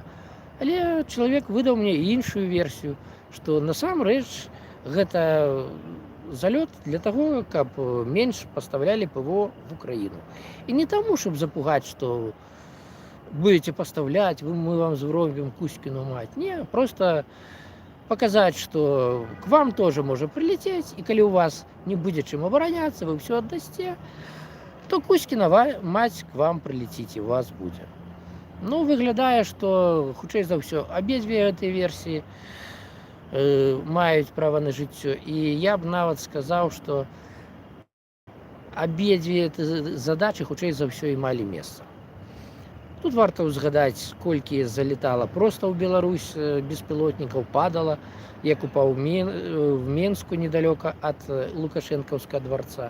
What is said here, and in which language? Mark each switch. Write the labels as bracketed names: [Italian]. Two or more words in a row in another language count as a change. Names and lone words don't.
[Belarusian] Але чалавек выдаў мне іншую версію, што насамрэч гэта залёт для таго, каб менш пастаўлялі ПВО в Украіну. І не таму, щоб запугаць, што будете пастаўляць, мы вам зробім Кузькіну мать. [Russian] Не, просто показать, что к вам тоже может прилететь, и коли у вас не будет чем обороняться, вы все отдасте, то Кузькина мать к вам прилетит, и у вас будет. [Belarusian] Ну, выглядае, что, хутчэй за ўсё, абедзве гэтай версіі маюць права на жыццё. І я б нават сказаў, што абедзве задачы, хутчэй за ўсё, і малі месца. Тут варта ўзгадаць, колькі залетала проста ў Беларусь беспілотнікаў, падала, як упаў в Менску недалёка ад Лукашэнкаўскага дварца.